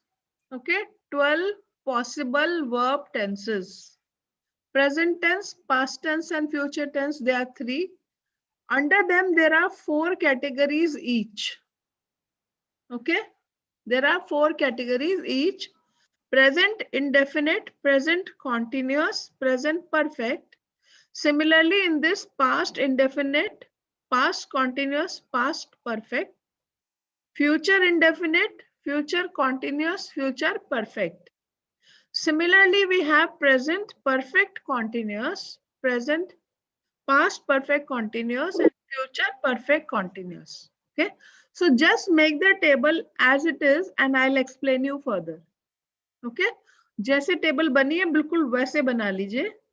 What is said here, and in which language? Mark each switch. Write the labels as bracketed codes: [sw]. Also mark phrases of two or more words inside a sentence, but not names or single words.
[en] Okay. 12 possible verb tenses. Present tense, past tense, and future tense, there are 3. Under them, there are 4 categories each. Okay. There are 4 categories each. Present indefinite, present continuous, present perfect, Similarly, in this past indefinite, past continuous, past perfect, future indefinite, future continuous, future perfect. Similarly, we have present perfect continuous, present past perfect continuous, and future perfect continuous. Okay, so just make the table as it is and I'll explain you further. [hi] Okay, जैसे टेबल बनी है बिल्कुल वैसे बना लीजिए.